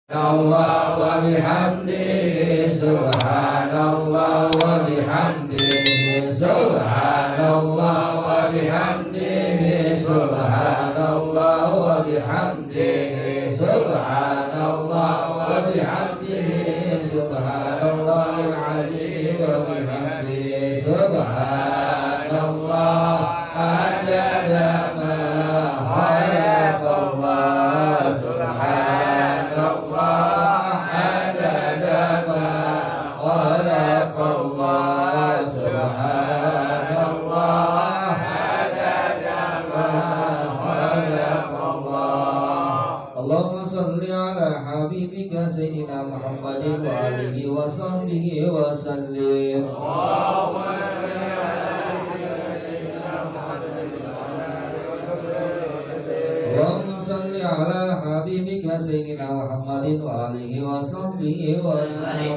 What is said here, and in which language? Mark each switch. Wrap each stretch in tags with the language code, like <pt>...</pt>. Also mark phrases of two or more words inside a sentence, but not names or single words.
<ar>الله وبحمده سبحان الله وبحمده سبحان الله وبحمده سبحان الله وبحمده سبحان الله وبحمده سبحان الله العظيم وبحمده سبحان الله عدد ما خلق الله سبحان الله عدد ما خلق الله سبحان الله عدد ما خلق الله. اللهم صل على حبيبك سيدنا محمد وآله وصحبه وسلم. اللهم صل على حبيبك سيدنا محمد وآله وصحبه وسلم.</ar>